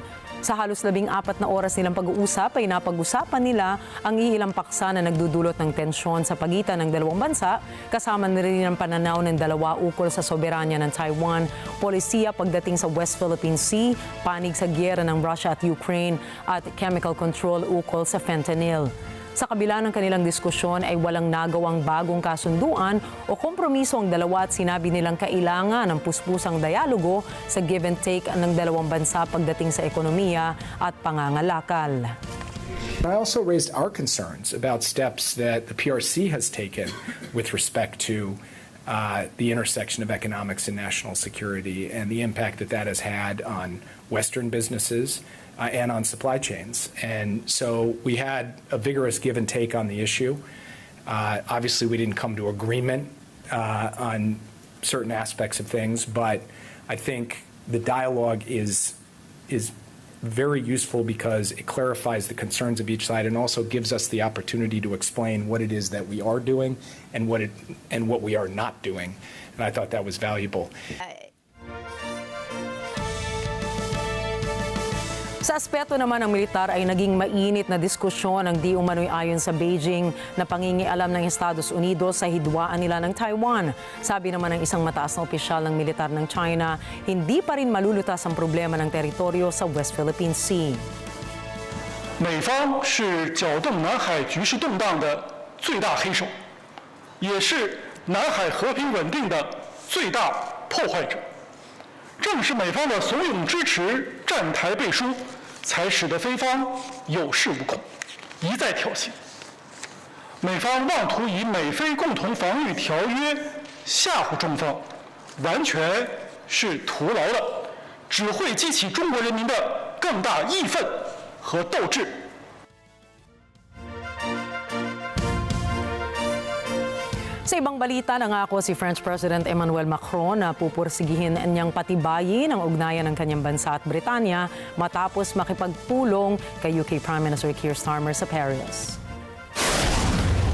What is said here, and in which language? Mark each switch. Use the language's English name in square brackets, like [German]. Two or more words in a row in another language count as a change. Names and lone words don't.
[Filipino] Sa halos 14 na oras nilang pag-uusap ay napag-usapan nila ang iilang paksa na nagdudulot ng tensyon sa pagitan ng dalawang bansa, kasama na rin ang pananaw ng dalawa ukol sa soberanya ng Taiwan, polisiya pagdating sa West Philippine Sea, panig sa giyera ng Russia at Ukraine, at [English] chemical control [Filipino] ukol sa fentanyl. Sa kabila ng kanilang diskusyon ay walang nagawang bagong kasunduan o kompromiso ang dalawa at sinabi nilang kailangan ng puspusang dialogo sa [English] give and take [Filipino] ng dalawang bansa pagdating sa ekonomiya at pangangalakal. [English] I also raised our concerns about steps that the PRC has taken with respect to the intersection of economics and national security and the impact that that has had on Western businesses and on supply chains. And so we had a vigorous give and take on the issue. Obviously, we didn't come to agreement on certain aspects of things, but I think the dialogue is very useful because it clarifies the concerns of each side and also gives us the opportunity to explain what it is that we are doing and what we are not doing. And I thought that was valuable. [Filipino] Sa aspeto naman ng militar ay naging mainit na diskusyon ang di umano'y ayon sa Beijing na pangingialam ng Estados Unidos sa hidwaan nila ng Taiwan. Sabi naman ng isang mataas na opisyal ng militar ng China, hindi pa rin malulutas ang problema ng teritoryo sa West Philippine Sea. [Chinese] 美方是搅动南海局势动荡的最大黑手，也是南海和平稳定的最大破坏者。正是美方的怂恿支持、站台背书，才使得菲方有恃无恐，一再挑衅。美方妄图以美菲共同防御条约吓唬中方，完全是徒劳的，只会激起中国人民的更大义愤和斗志。 [Filipino] Sa ibang balita, nangako si [English] French President [Filipino] Emmanuel Macron na pupursigihin niyang patibayin ang ugnayan ng kanyang bansa at Britanya matapos makipagpulong kay [English] UK Prime Minister [Filipino] Keir Starmer sa Paris.